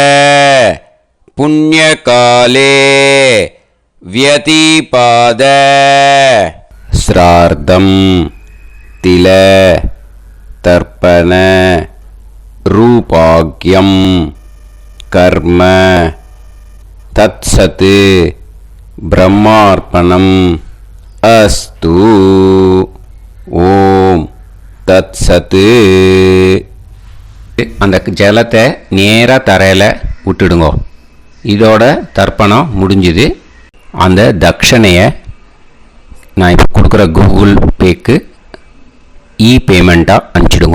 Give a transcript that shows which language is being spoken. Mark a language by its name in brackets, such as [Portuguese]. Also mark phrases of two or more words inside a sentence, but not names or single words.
[Sanskrit] पुण्यकाले व्यतिपाद श्रार्धं तिल तर्पण रूपाग्यं कर्म तत्सत् ब्रह्मार्पणम् अस्तु. ॐ तत् सत्. [Tamil] அந்த ஜலத்தை நேராக தரையில் விட்டுடுங்க. இதோட தர்ப்பணம் முடிஞ்சுது. அந்த தட்சணையை நான் இப்போ கொடுக்குற கூகுள் பேக்கு பேமெண்ட்டாக அனுப்பிச்சிடுங்க.